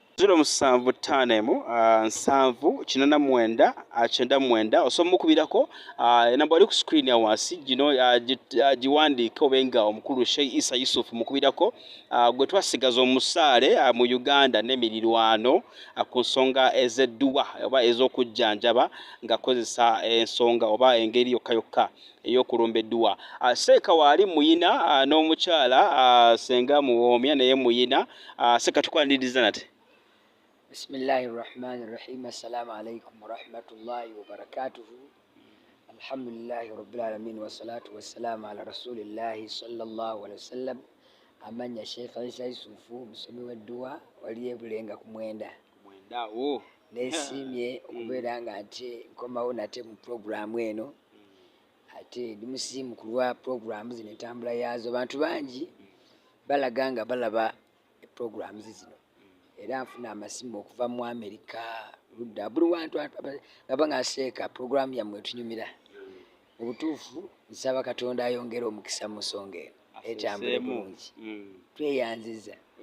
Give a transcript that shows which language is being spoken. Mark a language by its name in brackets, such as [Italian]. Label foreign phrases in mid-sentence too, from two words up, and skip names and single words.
[Ganda] 075 osobola mukubirako enamba wali ku screen ya wansi gino giwandiike obenga omukulu Sheikh Issa Yusuf mukubirako gwe twasigaza omusaale mu Uganda n'emirirwano ku nsonga ez'edduwa oba ez'okujjanjaba ng'akozesa ensonga oba engeri yokka yokka ey'okulomba edduwa. Seeka waali muyina n'omukyala Ssenga Muwoomya naye muyina Seeka tukwaniriza nate. [Arabic] بسم الله الرحمن الرحيم. السلام عليكم ورحمة الله وبركاته. الحمد لله رب العالمين والصلاة والسلام على رسول الله صلى الله عليه وسلم. [Ganda] Amanya Sheikh Issa Yusuf musomi w'edduwa wali ebulenga ku mwenda neesiimye okubeera nga ate nkomawo nate mu programu eno ate ndi musiimu ku lwa programu zino entambula yaazo. Abantu bangi balaga nga balaba programu zino era nfuna amasimu okuva mu Amerika ludda buli wantu ngaba nga Seeka programu yammwe etunyumira mu butuufu nsaba Katonda ayongere omukisa mu nsonga eno etambule bulungi tweyanziza.